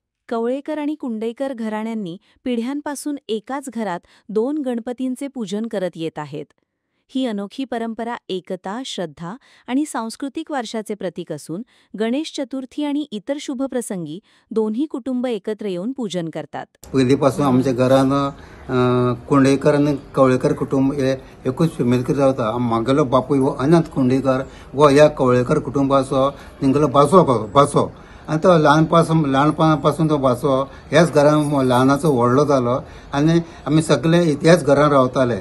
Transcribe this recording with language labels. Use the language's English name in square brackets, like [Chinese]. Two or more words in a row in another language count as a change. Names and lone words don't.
[Marathi] कवळेकर आणि कुंडेकर घराण्यांनी पिढ्यांपासून एकाच घरात 2 गणपतींचे पूजन करत येत आहेत. ही अनोखी परंपरा एकता, श्रद्धा आणि सांस्कृतिक वारशाचे प्रतीक असून गणेश चतुर्थी आणि इतर शुभ प्रसंगी दोन्ही कुटुंब एकत्र येऊन पूजन करतात. [Konkani] पहिलीपासून आमच्या घरानं कुंडेकर आणि कवळेकर कुटुंब हे एकूच फॅमिली रावता. म्हागेलो बापूय हो अनंत कुंडेकर व ह्या कवळेकर कुटुंबाचो तेंगेलो भासो आनी तो ल्हानपणापासून तो भासो ह्याच घरान ल्हानाचो व्हडलो जालो आनी आमी सगळे ह्याच घरान रावताले.